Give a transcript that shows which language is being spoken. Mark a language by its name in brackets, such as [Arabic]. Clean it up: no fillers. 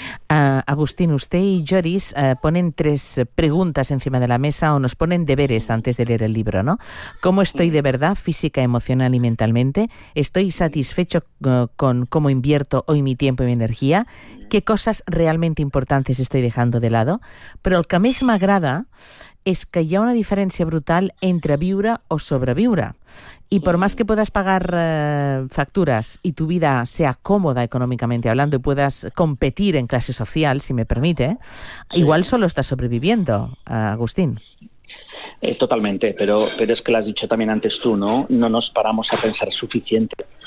[Spanish] Agustín, usted y Joris ponen tres preguntas encima de la mesa, o nos ponen deberes antes de leer el libro, ¿no? ¿Cómo estoy de verdad, física, emocional y mentalmente? ¿Estoy satisfecho con cómo invierto hoy mi tiempo y mi energía? ¿Qué cosas realmente importantes estoy dejando de lado? [Catalan] Pero el que més m'agrada es que hi ha una diferència brutal entre viure o sobreviure. [Spanish] Y por más que puedas pagar facturas y tu vida sea cómoda económicamente hablando y puedas competir en clase social, si me permite, igual solo estás sobreviviendo, Agustín. Totalmente, pero es que lo has dicho también antes tú, ¿no? No nos paramos a pensar suficiente.